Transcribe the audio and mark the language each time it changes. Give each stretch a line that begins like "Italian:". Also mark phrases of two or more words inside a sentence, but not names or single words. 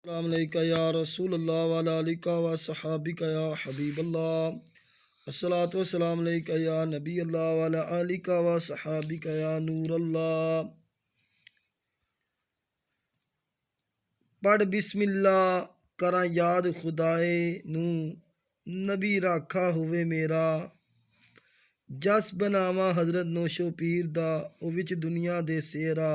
Arabic: السلام عليك يا رسول الله وعلى آلك وصحابك يا حبيب الله الصلاة والسلام عليك يا نبي الله وعلى آلك وصحابك يا نور الله.
Punjabi: پڑھ بسم اللہ کرا یاد خدائے نوں نبی راکھا ہووے میرا. جس بناوا حضرت نوشو پیر دا او وچ دنیا دے سہرا.